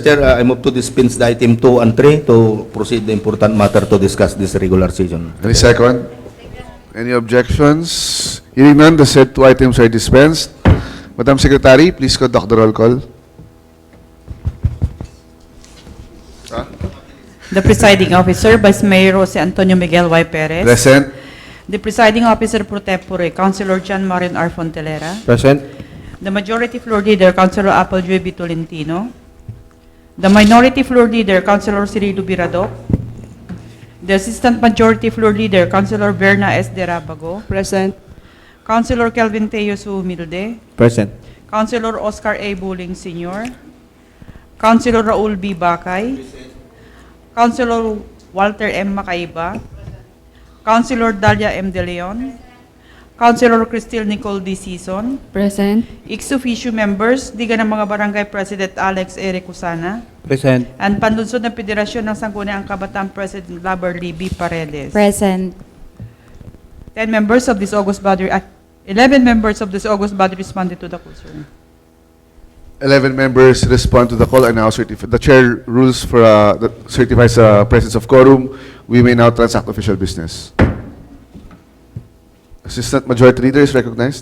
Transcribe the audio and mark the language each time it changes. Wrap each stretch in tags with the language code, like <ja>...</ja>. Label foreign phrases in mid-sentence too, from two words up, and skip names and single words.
<en>Chair, I move to dispense the item 2 and 3 to proceed the important matter to discuss this regular session. Any second? Any objections? Hearing none, the said two items are dispensed. Madam Secretary, please conduct the roll call. The presiding officer, Vice Mayor Jose Antonio Miguel Y. Perez. Present. The presiding officer pro tempore, Councilor John Marion R. Fontelera. Present. The majority floor leader, Councilor Apple J. B. Tolentino. The minority floor leader, Councilor Cirilo Biradok. The assistant majority floor leader, Councilor Berna S. Derabago. Present. Councilor Kelvin Teos Humilde. Present. Councilor Oscar A. Buling Sr. Councilor Raul B. Bakay. Councilor Walter M. Macaiba. Councilor Dalia M. De Leon. Councilor Cristil Nicole D. Sison. Present. Ex officio members, Diga ng mga Barangay President Alex Eric Cusana. Present. And Panlunsod ng Federasyon ng Sangguniang Kabataan President Laberly B. Paredes. Present. 10 members of this August body, 11 members of this August body responded to the call, sir. 11 members respond to the call and now certified. The chair rules for that certifies the presence of quorum. We may now transact official business. Assistant Majority Leader is recognized.</en>